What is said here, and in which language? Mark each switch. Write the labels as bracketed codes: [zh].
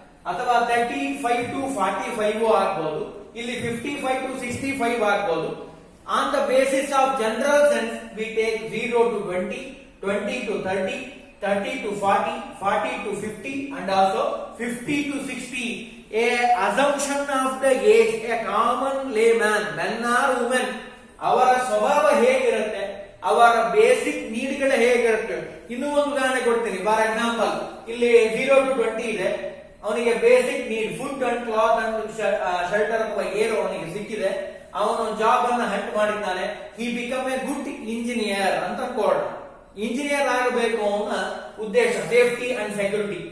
[kn] ಅಥವಾ 35 to 45 ಆಗ್ಬಹುದು, ಇಲ್ಲಿ 55 to 65 ಆಗ್ಬಹುದು. [en] On the basis of general sense we take 0 to 20, 20 to 30, 30 to 40, 40 to 50 and also 50 to 60. A assumption of the age, a common layman, men or women, [kn] ಅವರ ಸ್ವಭಾವ ಹೇಗಿರುತ್ತೆ, ಅವರ basic ನೀಡ್ಗಳು ಹೇಗಿರುತ್ತೆ. ಇನ್ನೂ ಒಂದು ಉದಾಹರಣೆ ಕೊಡ್ತೀನಿ. [en] for example, [kn] ಇಲ್ಲಿ [en] 0 to 20 [kn] ಇದೆ, ಅವನಿಗೆ [en] basic need food and cloth and shelter [kn] ಅಥವಾ [en] air [kn] ಅವನಿಗೆ ಸಿಕ್ಕಿದೆ. ಅವನು ಜಾಬ್ ಅನ್ನ ಹಂಟ್ ಮಾಡಿದ್ದಾನೆ. [en] he become a good engineer [kn] ಅಂತ ಅನ್ಕೊಳ್ಳೋಣ. ಇಂಜಿನಿಯರ್ ಆಗಬೇಕು ಅವನ ಉದ್ದೇಶ, ಸೇಫ್ಟಿ ಅಂಡ್ ಸೆಕ್ಯೂರಿಟಿ.